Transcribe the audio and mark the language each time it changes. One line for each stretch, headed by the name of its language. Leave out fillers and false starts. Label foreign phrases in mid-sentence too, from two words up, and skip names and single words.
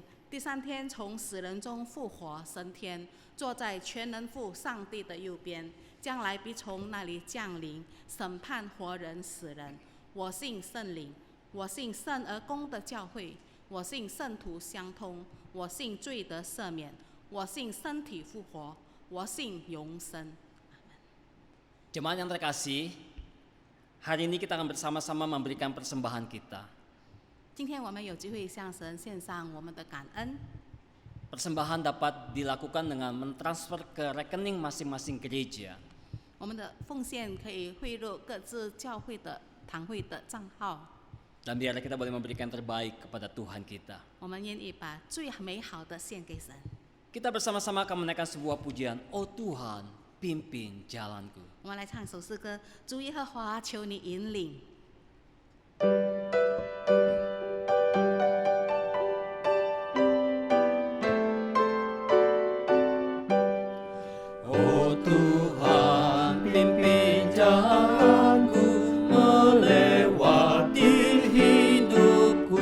Chinese: 第三天从死人中复活升天，坐在全能父上帝的右边，将来必从那里降临，审判活人死人。我信圣灵，我信圣而公的教会，我信圣徒相通，我信罪得赦免，我信身体复活，我信永生。
Indonesian: Jemaat yang terkasih, hari ini kita akan bersama-sama memberikan persembahan kita.
Chinese: 今天我们有机会向神献上我们的感恩。
Indonesian: Persembahan dapat dilakukan dengan mentransfer ke rekening masing-masing gereja.
Chinese: 我们的奉献可以汇入各自教会的堂会的账号。
Indonesian: Dan biarlah kita boleh memberikan terbaik kepada Tuhan kita.
Chinese: 我们愿意把最美好的献给神。
Indonesian: Kita bersama-sama akan menaikkan sebuah pujian, Oh Tuhan, pimpin jalanku.
Chinese: 我们来唱一首诗歌，主耶和华，求你引领。
Indonesian: Oh Tuhan, pimpin jalanku melewati hidupku.